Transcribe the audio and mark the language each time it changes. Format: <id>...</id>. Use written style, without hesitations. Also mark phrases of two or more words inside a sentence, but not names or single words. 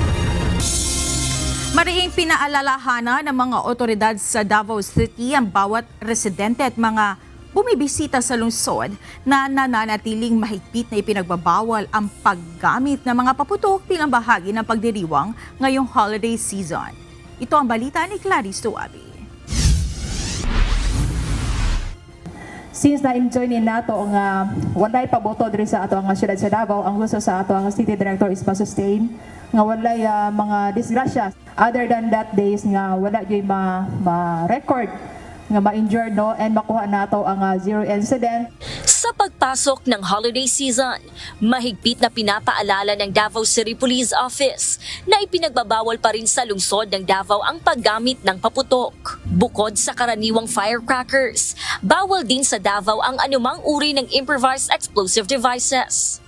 <tl>Mariing pinaalalahanan ng mga otoridad sa Davao City ang bawat residente at mga bumibisita sa lungsod na nananatiling mahigpit na ipinagbabawal ang paggamit ng mga paputok bilang bahagi ng pagdiriwang ngayong</tl> <en>holiday season.</en> <tl>Ito ang balita ni Clarice Tuabi.</tl> <ceb>Since na-enjoy ni nato nga walay paboto diri sa ato ang syudad sa Davao, ang gusto sa ato ang</ceb> <en>City Director is</en> <ceb>pa-sustain nga walay mga disgrasya.</ceb> <en>Other than that days</en> <ceb>nga wala gyud ma-record nga ma-injured no and makuha nato ang</ceb> <en>zero incident.</en> <tl>Sa pagpasok ng</tl> <en>holiday season,</en> <tl>mahigpit na pinapaalala ng Davao City Police Office na ipinagbabawal pa rin sa lungsod ng Davao ang paggamit ng paputok. Bukod sa karaniwang firecrackers, bawal din sa Davao ang anumang uri ng</tl> <en>improvised explosive devices.</en>